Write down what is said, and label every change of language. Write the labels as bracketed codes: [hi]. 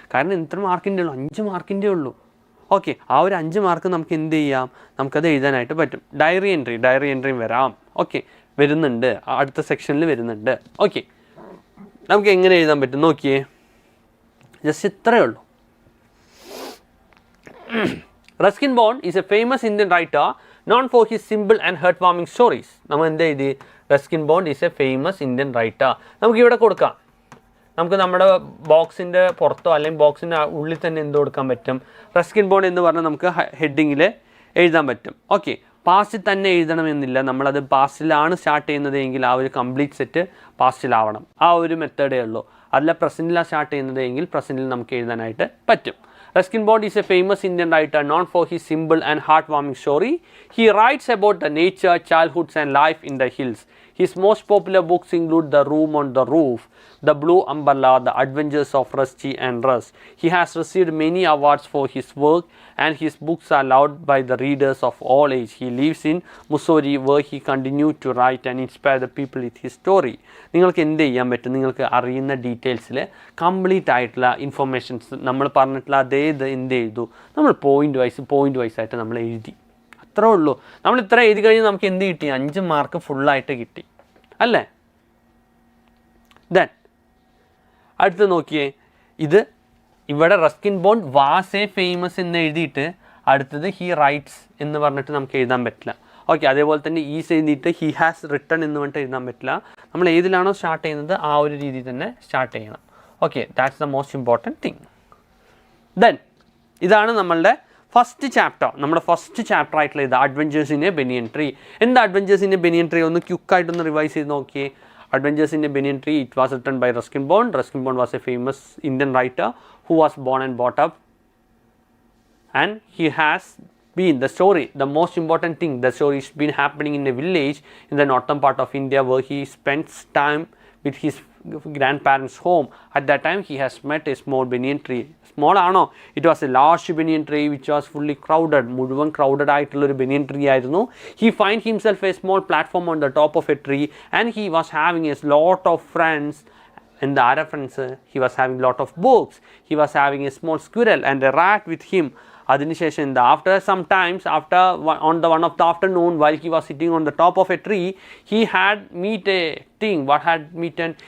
[ml] കാരണം എത്ര മാർക്കിൻ്റെ ഉള്ളൂ? 5 മാർക്കിൻ്റെ ഉള്ളൂ. ഓക്കെ, ആ ഒരു 5 മാർക്ക് നമുക്ക് എന്ത് ചെയ്യാം? നമുക്കത് എഴുതാനായിട്ട് പറ്റും. ഡയറി എൻട്രിയും വരാം. ഓക്കെ, വരുന്നുണ്ട്, അടുത്ത സെക്ഷനിൽ വരുന്നുണ്ട്. ഓക്കെ, നമുക്ക് എങ്ങനെ എഴുതാൻ പറ്റും നോക്കിയേ, ജസ്റ്റ് ഇത്രയേ ഉള്ളൂ. [en] Ruskin Bond is a famous Indian writer known for his simple and heartwarming stories. [ml] നമ്മൾ എന്ത് എഴുതി? [en] Ruskin Bond is a famous Indian writer. [ml] നമുക്ക് ഇവിടെ കൊടുക്കാം, നമുക്ക് നമ്മുടെ ബോക്സിൻ്റെ പുറത്തോ അല്ലെങ്കിൽ ബോക്സിൻ്റെ ഉള്ളിൽ തന്നെ എന്ത് കൊടുക്കാൻ പറ്റും? റസ്കിൻ ബോണ്ട് എന്ന് പറഞ്ഞാൽ നമുക്ക് ഹെഡിങ്ങിൽ എഴുതാൻ പറ്റും. ഓക്കെ, പാസ്റ്റിൽ തന്നെ എഴുതണമെന്നില്ല, നമ്മളത് പാസ്റ്റിലാണ് സ്റ്റാർട്ട് ചെയ്യുന്നതെങ്കിൽ ആ ഒരു കംപ്ലീറ്റ് സെറ്റ് പാസ്റ്റിലാവണം, ആ ഒരു മെത്തേഡേ ഉള്ളൂ. അല്ല പ്രസൻറ്റിലാണ് സ്റ്റാർട്ട് ചെയ്യുന്നതെങ്കിൽ പ്രസൻറ്റിൽ നമുക്ക് എഴുതാനായിട്ട് പറ്റും. [en] Ruskin Bond is a famous Indian writer known for his simple and heartwarming story. He writes about the nature, childhoods and life in the hills. His most popular books include The Room on the Roof, The Blue Umbrella, The Adventures of Rusty and Russ. He has received many awards for his work and his books are loved by the readers of all age. He lives in Missouri where he continued to write and inspire the people with his story. [ml] നിങ്ങൾക്ക് എന്ത് ചെയ്യാൻ പറ്റും? നിങ്ങൾക്ക് അറിയുന്ന ഡീറ്റെയിൽസിൽ complete ആയിട്ടുള്ള informations നമ്മൾ പറഞ്ഞിട്ടുള്ള അതേ ഇത് എന്ത് ചെയ്തു, നമ്മൾ പോയിൻ്റ് വൈസ് ആയിട്ട് നമ്മൾ എഴുതി. അത്രേ ഉള്ളൂ. നമ്മൾ ഇത്ര എഴുതി കഴിഞ്ഞാൽ നമുക്ക് എന്ത് കിട്ടി? 5 മാർക്ക് ഫുള്ളായിട്ട് കിട്ടി അല്ലേ? ദെൻ അടുത്ത് നോക്കിയേ, ഇത് ഇവിടെ Ruskin bond was A famous എന്ന് എഴുതിയിട്ട് അടുത്തത് ഹി റൈറ്റ്സ് എന്ന് പറഞ്ഞിട്ട് നമുക്ക് എഴുതാൻ പറ്റില്ല. ഓക്കെ, അതേപോലെ തന്നെ ഈസ് എഴുതിയിട്ട് ഹി ഹാസ് റിട്ടൺ എന്ന് പറഞ്ഞിട്ട് എഴുതാൻ പറ്റില്ല. നമ്മൾ ഏതിലാണോ സ്റ്റാർട്ട് ചെയ്യുന്നത് ആ ഒരു രീതിയിൽ തന്നെ സ്റ്റാർട്ട് ചെയ്യണം. Okay, [en] That's the most important thing. [ml] Then ഇതാണ് നമ്മളുടെ ഫസ്റ്റ് ചാപ്റ്റർ, നമ്മുടെ ഫസ്റ്റ് ചാപ്റ്റർ ആയിട്ടുള്ള ഇത് adventures in A banian tree. എന്താ adventures in A banian tree? ഒന്ന് ക്യുക്കായിട്ടൊന്ന് റിവൈസ് ചെയ്ത് നോക്കിയേ. [en] Adventures in a Banyan Tree, it was written by Ruskin Bond. Ruskin Bond was a famous Indian writer who was born and brought up, and he has been the story, the most important thing, the story has been happening in a village in the northern part of India where he spends time with his grandparents' home. At that time he has met a small banyan tree. Small ആണോ? It was a large banyan tree which was fully crowded. [ml] മുഴുവൻ crowded ആയിട്ടുള്ള ഒരു banyan tree ആയിരുന്നു. [en] He find himself a small platform on the top of a tree and he was having a lot of friends. And the other friends, he was having lot of books. He was having a small squirrel and a rat with him. അതിനുശേഷം after some times, on the one of the afternoon while he was sitting on the top of a tree, he had meet a thing. What had meeten?